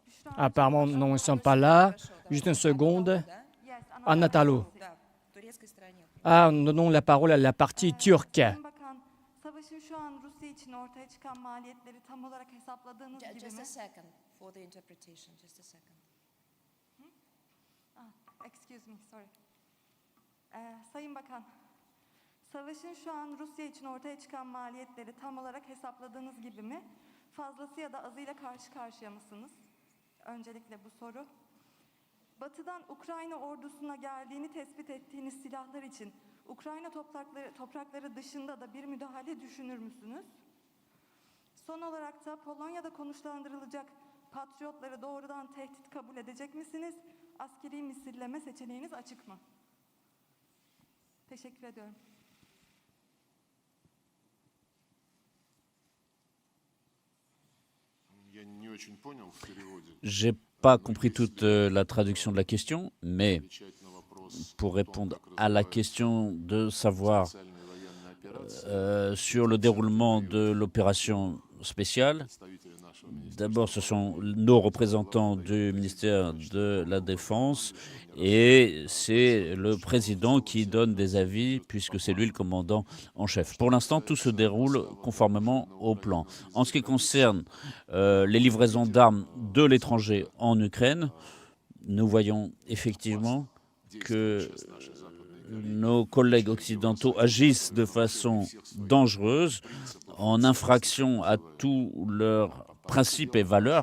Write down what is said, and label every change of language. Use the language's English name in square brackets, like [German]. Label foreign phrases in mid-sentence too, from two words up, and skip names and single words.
[French] Apparemment, non, ils ne sont pas là. Juste une seconde. Anatalo. [Russian] Да, в турецкой стороне. [French] Ah, nous donnons la parole à la partie turque. [Turkish] Sayın Bakan, savaşın şu an Rusya için ortaya çıkan maliyetleri tam olarak hesapladığınız gibi [English] Just [Turkish] mi? [English] a second for the interpretation. Just a second. Excuse me, sorry. [Turkish] Sayın Bakan, savaşın şu an Rusya için ortaya çıkan maliyetleri tam olarak hesapladığınız gibi mi? Fazlası ya da azıyla karşı karşıya mısınız? Öncelikle bu soru. Batı'dan Ukrayna ordusuna geldiğini tespit ettiğiniz silahlar için Ukrayna toprakları dışında da bir müdahale düşünür müsünüz? Son olarak da Polonya'da konuşlandırılacak patriotları doğrudan tehdit kabul edecek misiniz? Askeri misilleme seçeneğiniz açık mı? Teşekkür ediyorum. [Russian] Я не очень понял в переводе. [French] J'ai pas compris toute la traduction de la question, mais [Russian] Отвечать на вопрос [French] pour [Russian] о том, [French] répondre [Russian] как [French] à la [Russian] развиваются [French] question de savoir [Russian] специальные военные операции, [French] sur le déroulement de l'opération spéciale, [Russian] представители нашего министерства [French] d'abord ce sont nos représentants du ministère de la Défense et c'est le président qui donne des avis puisque c'est lui le commandant en chef. Pour l'instant, tout se déroule conformément au plan. En ce qui concerne les livraisons d'armes de l'étranger en Ukraine, nous voyons effectivement que nos collègues occidentaux agissent de façon dangereuse, en infraction à tous leurs principes et valeurs.